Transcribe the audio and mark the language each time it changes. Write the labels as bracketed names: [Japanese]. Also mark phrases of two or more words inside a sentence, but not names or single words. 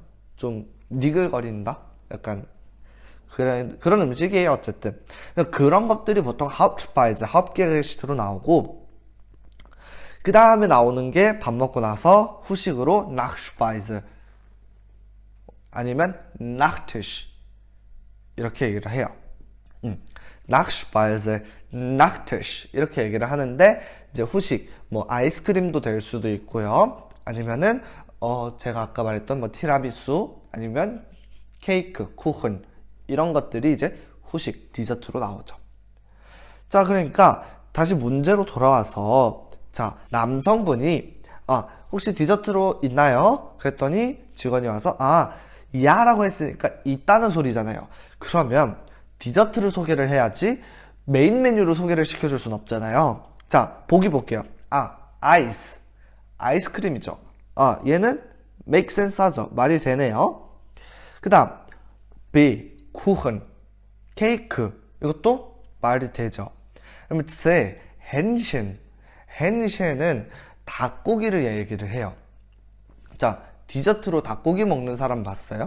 [Korean] 좀 니글거린다? 약간 그런 음식이에요. 어쨌든 그런 것들이 보통 [German] Hauptspeise, Hauptgericht [Korean] 로 나오고, 그 다음에 나오는 게 밥 먹고 나서 후식으로 nachspeise 아니면 nachtisch 이렇게 얘기를 해요. [German] nachspeise, nachtisch [Korean] 이렇게 얘기를 하는데, 이제 후식 뭐 아이스크림도 될 수도 있고요. 아니면은 제가 아까 말했던 뭐 티라미수 아니면 케이크, 쿠chen 이런 것들이 이제 후식, 디저트로 나오죠. 자, 그러니까 다시 문제로 돌아와서, 자, 남성분이 혹시 디저트로 있나요? 그랬더니 직원이 와서 야라고 했으니까 있다는 소리잖아요. 그러면 디저트를 소개를 해야지 메인 메뉴를 소개를 시켜줄 순 없잖아요. 자, 보기 볼게요. 아이스크림이죠. 얘는 [English] make sense [Korean] 하죠. 말이 되네요. 그 다음 B, 쿠chen, 케이크. 이것도 말이 되죠. 그러면 C, 헨셴은 닭고기를 얘기를 해요. 자, 디저트로 닭고기 먹는 사람 봤어요?